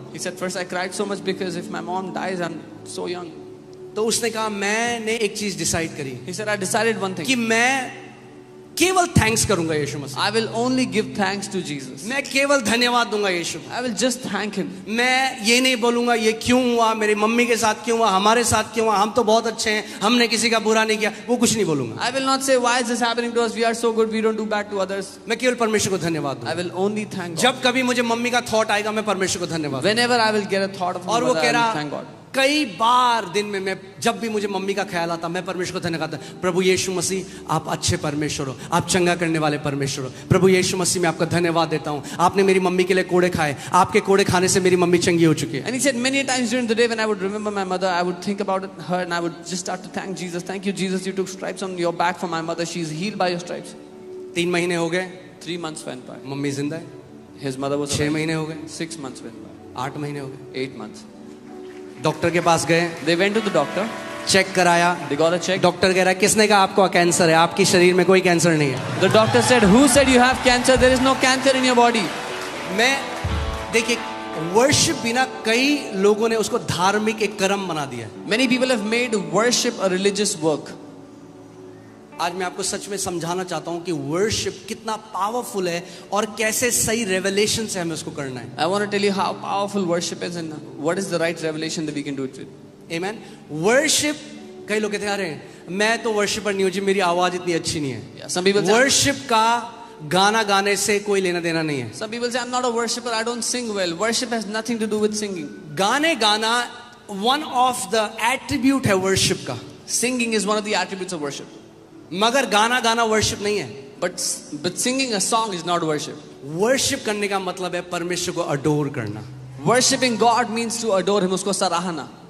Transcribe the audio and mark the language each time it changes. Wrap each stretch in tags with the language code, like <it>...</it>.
<en>He said, first I cried so much because if my mom dies, I'm so young.</en> <hi>तो उसने कहा मैंने एक चीज डिसाइड करी</hi> <en>He said, I decided one</en> <hi>कि</hi> <en>thing.</en> <hi>मैं केवल थैंक्स करूंगा यीशु मसीह,</hi> <en>I will only give thanks to Jesus.</en> <hi>मैं केवल धन्यवाद दूंगा यीशु।</hi> <en>I will just thank Him.</en> <hi>मैं ये नहीं बोलूंगा ये क्यों हुआ, मेरी मम्मी के साथ क्यों हुआ, हमारे साथ क्यों हुआ, हम तो बहुत अच्छे हैं, हमने किसी का बुरा नहीं किया, वो कुछ नहीं बोलूंगा।</hi> <en>I will not say, why is this happening to us? We are so good, we don't do bad to others.</en> <hi>मैं केवल परमेश्वर को धन्यवाद</hi> <en>I</en> <hi>दूंगा।</hi> <en>will only thank God.</en> <hi>जब कभी मुझे मम्मी का थॉट आएगा मैं परमेश्वर को धन्यवाद</hi> <en>Whenever I will get a thought of my</en> <hi>और वो</hi> <en>mother,</en> <hi>कह</hi> <en>I will</en> <hi>रहा</hi> <en>thank God.</en> <hi>कई बार दिन में मैं जब भी मुझे मम्मी का ख्याल आता मैं परमेश्वर को धन्यवाद करता, प्रभु यीशु मसीह आप अच्छे परमेश्वर हो, आप चंगा करने वाले परमेश्वर हो। प्रभु यीशु मसीह मैं आपका धन्यवाद देता हूँ, आपने मेरी मम्मी के लिए कोड़े खाए, आपके कोड़े खाने से मेरी मम्मी चंगी हो चुकी है।</hi> <en>And he said many times during the day when I would remember my mother, I would think about her and I would just start to thank Jesus. Thank you, Jesus, you took stripes on your back for my mother. She's healed by your stripes.</en> <hi>3 महीने हो गए,</hi> <en>3 months went by.</en> <hi>Mummy जिंदा है।</hi> <en>His mother was</en> <hi>6</hi> <en>alive.</en> <hi>महीने हो गए,</hi> <en>6 months went by.</en> <hi>8 महीने हो गए,</hi> <en>8 months.</en> <hi>डॉक्टर के पास गए,</hi> <en>They went to the doctor.</en> <hi>Check कराया,</hi> <en>They got a check.</en> <hi>Doctor कह रहा है किसने कहा आपको कैंसर है, आपकी शरीर में कोई कैंसर नहीं है।</hi> <en>The doctor said, who said you have cancer? There is no cancer in your body.</en> <hi>मैं देखिए वर्शिप बिना कई लोगों ने उसको धार्मिक एक कर्म बना दिया है।</hi> <en>Many people have made worship a religious work.</en> <hi>आज मैं आपको सच में समझाना चाहता हूं कि वर्शिप कितना पावरफुल है और कैसे सही रेवलेशन से हमें उसको करना है।</hi> <en>I want to tell you how powerful worship is and what is the right revelation that we can do it with. Amen.</en> <hi>Worship, कई लोग कहते हैं अरे मैं तो वर्शिपर नहीं हूं जी, मेरी आवाज इतनी अच्छी नहीं है।</hi> <en>Yeah, some people say,</en> <hi>worship का गाना गाने से कोई लेना देना नहीं है।</hi> <en>some people say I'm not a worshipper, I don't sing well. Worship has nothing to do with singing.</en> <hi>गाने गाना</hi> <en>one of the attribute</en> <hi>है वर्शिप का,</hi> <en>Singing is one of the attributes of worship.</en> <hi>मगर गाना गाना worship नहीं है।</hi> <en>But singing a song is not worship.</en> <hi>Worship करने का मतलब है परमेश्वर को अडोर करना।</hi> <en>Worshipping God means to adore Him,</en> <hi>उसको सराहना.</hi>